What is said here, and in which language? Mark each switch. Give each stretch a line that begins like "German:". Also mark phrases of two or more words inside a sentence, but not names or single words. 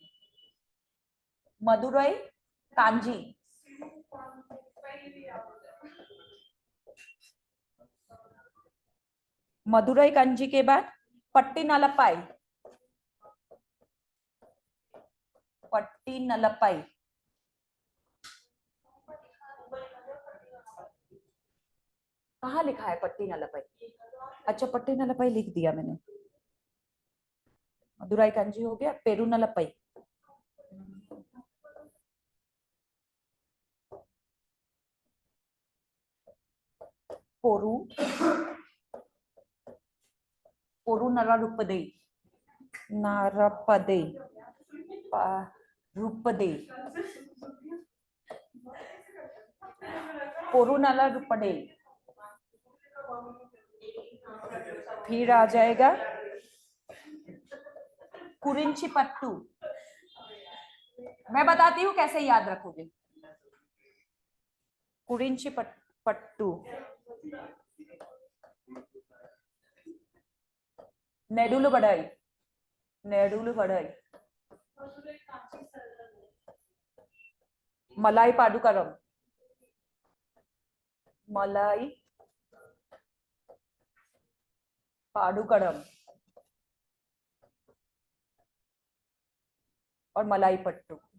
Hindi: मदुराई कांजी, मदुराई कांजी के बाद पट्टीनलपाई, पट्टीनलपाई। कहाँ लिखा है पट्टीनलपाई? अच्छा, पट्टीनलपाई लिख दिया मैंने। मदुराई कांजी हो गया, पेरुनलपाई। पोरू, पोरू नरारुपदे, नारपदे, रूपदे, पोरू नरारुपदे। फिर आ जाएगा कुरिंची पट्टू। मैं बताती हूँ कैसे याद रखोगे। कुरिंची पट्टू, नेडुलु बढ़ाई, नेडुलु बढ़ाई, मलाई पाडुकरम, मलाई पाडुकरम, और मलाई पट्टू।